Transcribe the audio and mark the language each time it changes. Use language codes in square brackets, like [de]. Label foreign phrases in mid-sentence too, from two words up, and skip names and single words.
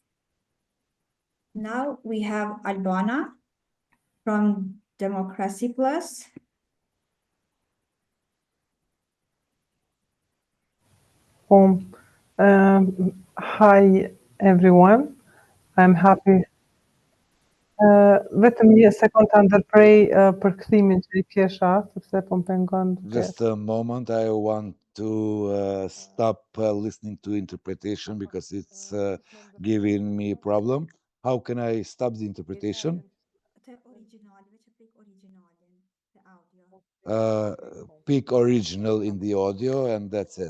[en] Now we have Albana from Democracy Plus. Hi everyone, I'm happy. [sq] Vetëm një sekond të ndërprej për kthimin që I kesha, sepse po më pengon duke. [en] Just a moment, I want to stop listening to interpretation because it's giving me a problem. How can I stop the interpretation? Pick original in the audio and that's it.